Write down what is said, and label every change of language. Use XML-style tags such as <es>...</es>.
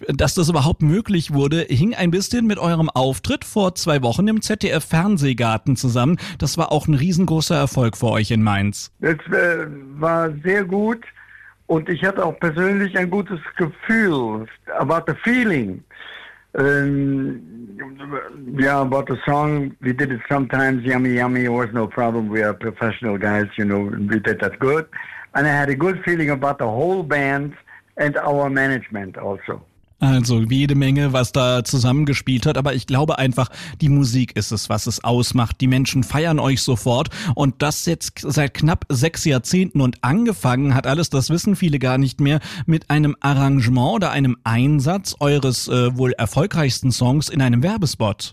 <de>dass das überhaupt möglich wurde, hing ein bisschen mit eurem Auftritt vor 2 Wochen im ZDF-Fernsehgarten zusammen. Das war auch ein riesengroßer Erfolg für euch in Mainz. Das war sehr gut und ich hatte auch persönlich ein gutes Gefühl,</de> <en>about the feeling. About the song, we did it sometimes, yummy, yummy, it was no problem, we are professional guys, you know, we did that good. And I had a good feeling about the whole band and our management also.</en> <de>Also jede Menge, was da zusammengespielt hat, aber ich glaube einfach, die Musik ist es, was es ausmacht. Die Menschen feiern euch sofort und das jetzt seit knapp 6 Jahrzehnten und angefangen hat alles, das wissen viele gar nicht mehr, mit einem Arrangement oder einem Einsatz eures wohl erfolgreichsten Songs in einem Werbespot.</de>